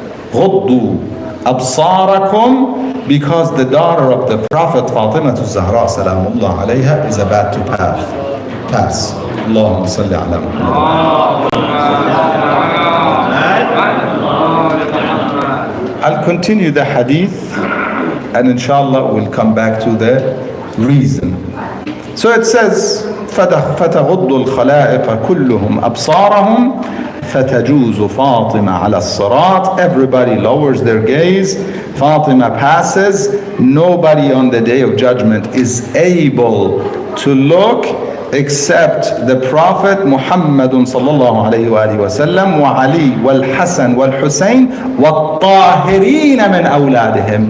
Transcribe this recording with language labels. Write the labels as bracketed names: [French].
[Arabic] غُضُّوا أَبْصَارَكُمْ, [English] because the daughter of the Prophet, Fatima Zahra salamullah alayha, is about to pass. [Arabic] Allahumma salli ala Muhammad. [English] I'll continue the hadith, and inshallah we'll come back to the reason. So it says, [Arabic] فتغض الخلائق كلهم أبصارهم فَتَجُوزُ فَاطِمَةَ عَلَى الصِّرَاطِ. [English] Everybody lowers their gaze. Fatima passes. Nobody on the day of judgment is able to look except the Prophet Muhammad sallallahu alayhi wa sallam, wa Ali wal Hasan wal Hussein wa tahirin min awladihim.